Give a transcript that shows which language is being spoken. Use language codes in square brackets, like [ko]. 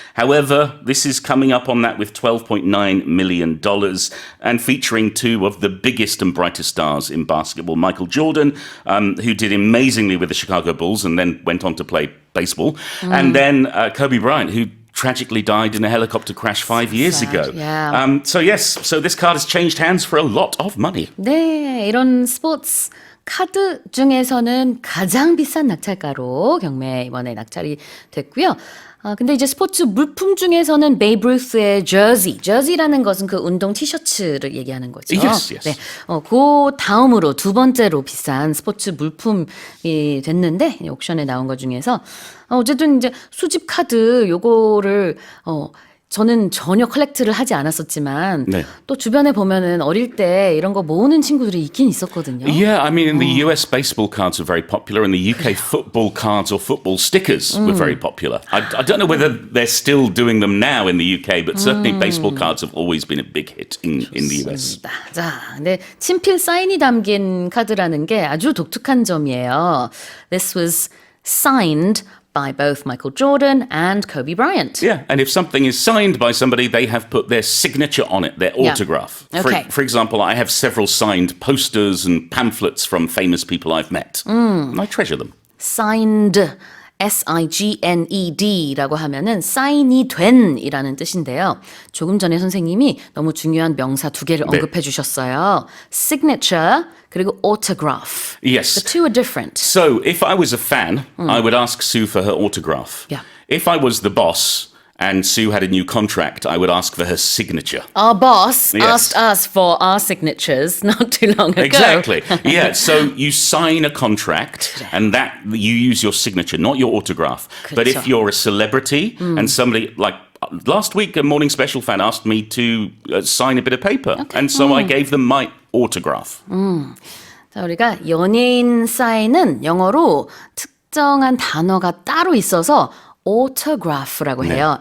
[en] However, this is coming up on that with $12.9 million and featuring two of the biggest and brightest stars in basketball. Michael Jordan, who did amazingly with the Chicago Bulls and then went on to play baseball. And then Kobe Bryant, who tragically died in a helicopter crash 5 years ago. Yeah. So this card has changed hands for a lot of money. [ko] 네, 이런 스포츠 카드 중에서는 가장 비싼 낙찰가로 경매에 이번에 낙찰이 됐고요. 근데 이제 스포츠 물품 중에서는 베이브 루스의 저지라는 것은 그 운동 티셔츠를 얘기하는 거죠. [en] Yes, yes. [ko] 네, 그 다음으로 두 번째로 비싼 스포츠 물품이 됐는데 옥션에 나온 것 중에서 어쨌든 이제 수집 카드 요거를 저는 전혀 컬렉트를 하지 않았었지만 네. 또 주변에 보면은 어릴 때 이런 거 모으는 친구들이 있긴 있었거든요. [en] Yeah, I mean, in the US, baseball cards are very popular. In the UK, football cards or football stickers were very popular. I don't know whether they're still doing them now in the UK, but certainly baseball cards have always been a big hit in the US. [ko] 자, 근데 친필 사인이 담긴 카드라는 게 아주 독특한 점이에요. [en] This was signed by both Michael Jordan and Kobe Bryant. Yeah, and if something is signed by somebody, they have put their signature on it, their Yeah. autograph. Okay. For example, I have several signed posters and pamphlets from famous people I've met. And I treasure them. [ko] signed, signed라고 하면은 사인이 된이라는 뜻인데요. 조금 전에 선생님이 너무 중요한 명사 두 개를 언급해 주셨어요. signature 그리고 autograph. [en] Yes. The two are different. So if I was a fan, I would ask Sue for her autograph. Yeah. If I was the boss and Sue had a new contract, I would ask for her signature. Our boss Yes. asked us for our signatures not too long ago. Exactly. Yeah. So you sign a contract and that you use your signature, not your autograph. But if [ko] 그렇죠. [en] you're a celebrity and somebody like last week, a Morning Special fan asked me to sign a bit of paper. And so I gave them my autograph. [ko] 자, 우리가 연예인 사인은 영어로 특정한 단어가 따로 있어서 autograph라고 해요.